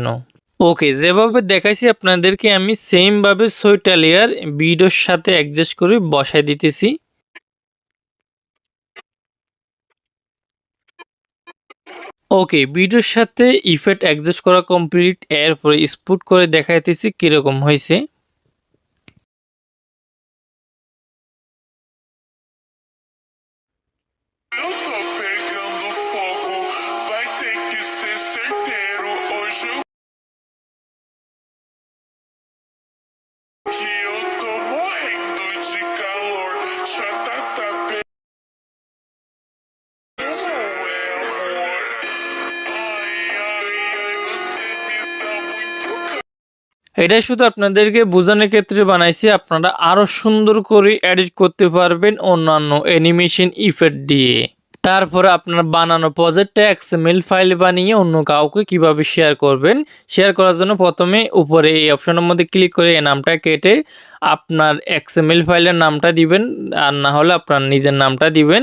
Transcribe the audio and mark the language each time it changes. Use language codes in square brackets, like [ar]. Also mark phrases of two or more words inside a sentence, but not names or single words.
[bn] ওকে, যেভাবে দেখাইছি আপনাদেরকে আমি সেম ভাবে 6টা লেয়ার ভিডিওর সাথে অ্যাডজাস্ট করে বসাই দিতেছি। ওকে, ভিডিওর সাথে ইফেক্ট অ্যাডজাস্ট করা কমপ্লিট। এরপরে স্পুট করে দেখাইতেছি কিরকম হয়েছে। [pt] Eu tô pegando fogo, vai ter que ser certeiro. Hoje que eu tô morrendo de calor. Já tá pegando, é amor. Ai, ai, ai, você me dá muito [bn] এটা শুধু আপনাদেরকে বোঝানোর ক্ষেত্রে বানাইছি, আপনারা আরো সুন্দর করে এডিট করতে পারবেন অন্যান্য অ্যানিমেশন ইফেক্ট দিয়ে। তারপরে আপনার বানানো প্রজেক্টে XML ফাইল বানিয়ে অন্য কাউকে কিভাবে শেয়ার করবেন, শেয়ার করার জন্য প্রথমে উপরে এই অপশনের মধ্যে ক্লিক করে এই নামটা কেটে আপনার XML ফাইলের নামটা দিবেন, আর না হলে আপনার নিজের নামটা দিবেন।